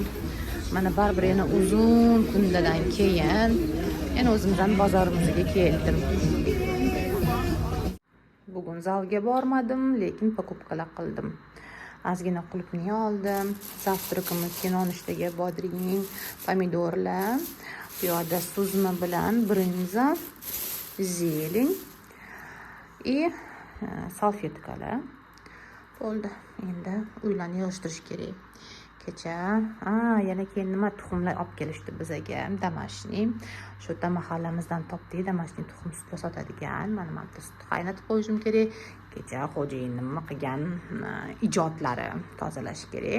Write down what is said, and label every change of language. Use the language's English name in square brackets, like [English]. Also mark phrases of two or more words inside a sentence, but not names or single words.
[Uzbek] Mana baribir yana uzun kunlardan keyin yana o'zimizning bozorimizga keldim. Bugun zalga bormadim, lekin покупкалар qildim. Ozgina qulupni oldim. Завтракimizga nonushtaga bodring, pomidorlar, bu yoqda suzma bilan brinza, [Russian] зелень и [Uzbek] salfetkalar. Bo'ldi. Endi uylarni yig'ishtirish kerak. Kecha, yana keyin nima tuxumlar olib kelishdi bizga, damashniy. Shu yerda mahallamizdan topdik, damashniy tuxum sutlar sotadigan. Mana bitta sut qaynatib qo'yishim kerak. Kecha xo'jayinim nima qilgan ijodlari tozalash kerak.